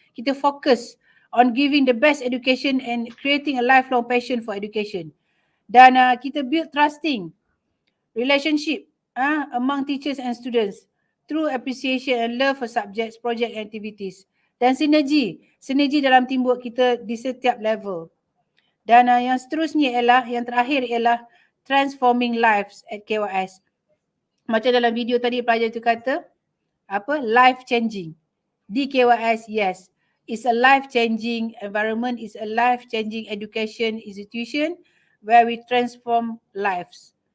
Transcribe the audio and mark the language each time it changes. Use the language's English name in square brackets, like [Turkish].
[Malay] Kita fokus [English] on giving the best education and creating a lifelong passion for education. [Malay] Dan kita [English] build trusting relationship among teachers and students through appreciation and love for subjects, project and activities. [Malay] Dan sinergi dalam teamwork kita di setiap level. Dan yang seterusnya yang terakhir ialah [English] transforming lives at KYS. [Malay] Macam dalam video tadi pelajar itu kata, [English] life changing. [Malay] Di KYS, [English] yes, it's a life changing environment, it's a life changing education institution where we transform lives.